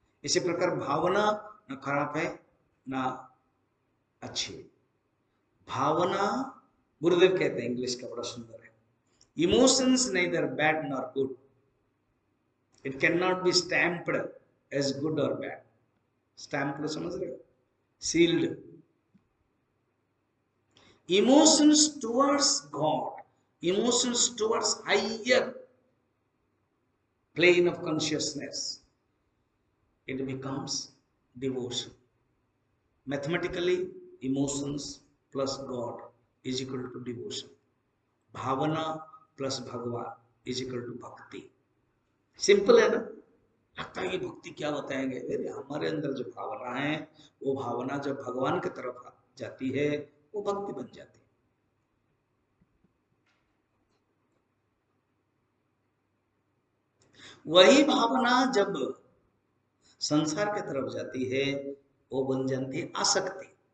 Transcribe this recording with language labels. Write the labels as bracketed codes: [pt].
[hi] इसी प्रकार भावना ना खराब है ना अच्छी। भावना, गुरुदेव कहते हैं, इंग्लिश का बड़ा सुंदर है, [en] Emotions neither bad nor good, it cannot be stamped as good or bad. [hi] Stamped समझ रहे हो? [en] Sealed. Emotions towards God, emotions towards higher plane of consciousness, it becomes devotion. Mathematically, emotions plus God is equal to devotion. Bhavana plus Bhagwan is equal to bhakti. [hi] Simple है ना? लगता है कि भक्ति क्या बताएंगे? अरे हमारे अंदर जो भावना है, वो भावना जब भगवान की तरफ जाती है वो भक्ति बन जाती है। वही भावना जब संसार की तरफ जाती है वो बन जाती है आसक्ति।